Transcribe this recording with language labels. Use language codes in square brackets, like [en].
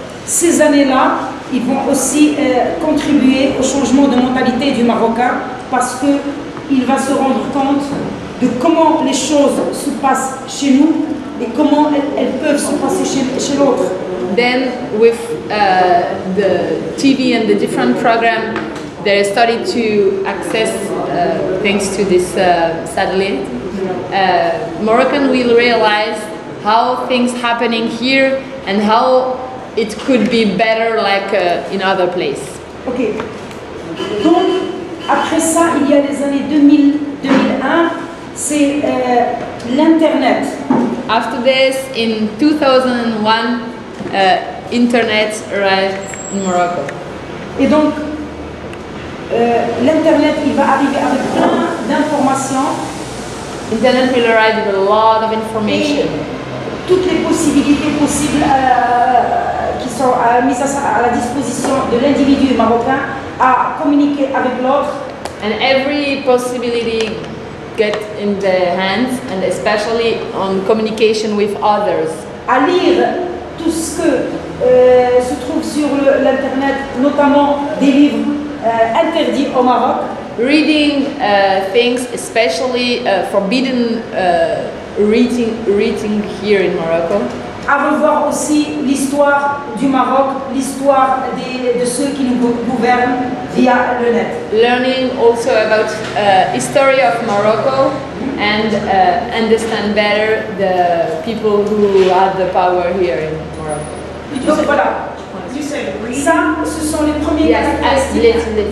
[fr] Ces années-là, ils vont aussi contribuer au changement de mentalité du Marocain parce qu'il va se rendre compte de comment les choses se passent chez nous et comment elles peuvent se passer chez l'autre. [en] Then with the TV and the different program, they started to access thanks to this satellite. Moroccan will realize how things happening here and how it could be better like in other place. Ok. [fr] Donc, après ça, il y a les années 2000-2001, c'est l'Internet. [en] After this, in 2001, Internet arrived in Morocco. [fr] Et donc, l'Internet, il va arriver avec plein d'informations. [en] Internet will arrive with a lot of information. [fr] Et toutes les possibilités possibles qui sont mises à la disposition de l'individu marocain à communiquer avec l'autre. [en] And every possibility get in the hands, and especially on communication with others. [fr] À lire tout ce que se trouve sur l'Internet, notamment des livres interdits au Maroc. [en] Reading things, especially forbidden reading here in Morocco. [fr] À revoir aussi l'histoire du Maroc, l'histoire de ceux qui nous gouvernent via le net. [en] Learning also about history of Morocco and understand better the people who have the power here in Morocco. [fr] Donc voilà. Ça, ce sont les premiers caractéristiques.